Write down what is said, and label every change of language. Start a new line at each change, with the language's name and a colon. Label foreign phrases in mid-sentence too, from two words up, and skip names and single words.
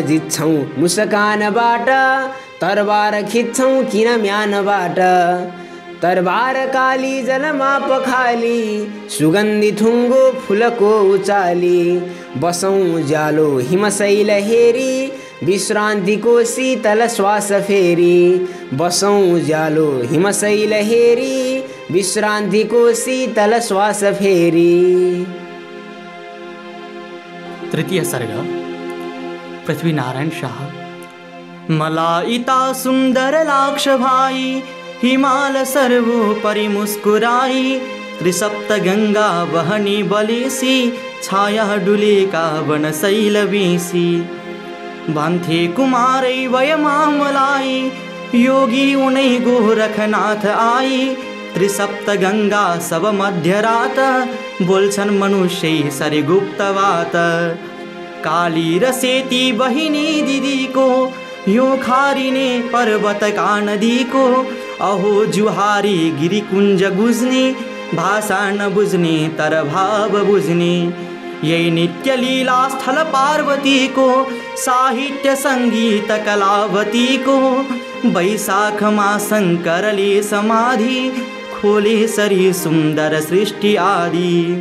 Nepali: जित्छौँ मुस्कानबाट तरबार खिच्छौँ किन म्यानबाट तरबार काली जलमा पखाली सुगन्धि थुङ्गो फुलको उचाली बसौँ ज्यालो हिमशैल हेरी विश्रान्तिको शीतल श्वास फेरी बसौँ ज्यालो हिमशैल हेरी विश्रान्तिको शीतल श्वास फेरी। तृतीय सर्ग पृथ्वीनारायण शाह। मलाइता सुंदर लाक्ष भाई हिमाल सर्वोपरि मुस्कुराई त्रिसप्त गंगा बहनी बलेसी छाया डुले का वन शैल बेसी भन्थे कुमारै वयमामलाई योगी उनै गोरखनाथ आई त्रिसप्त गंगा सब मध्यरात बोल्छन् मनुष्य सरी गुप्तवात काली र सेती बहिनी दिदीको यो खारिने पर्वत का नदीको अहो जुहारी गिरिकुञ्ज गुज्ने भाषा न बुझ्ने तर भाव बुझ्ने यही नित्य लीला स्थल पार्वतीको साहित्य संगीत कलावतीको वैशाखमा शङ्करले समाधि खोले सरी सुन्दर सृष्टि आदि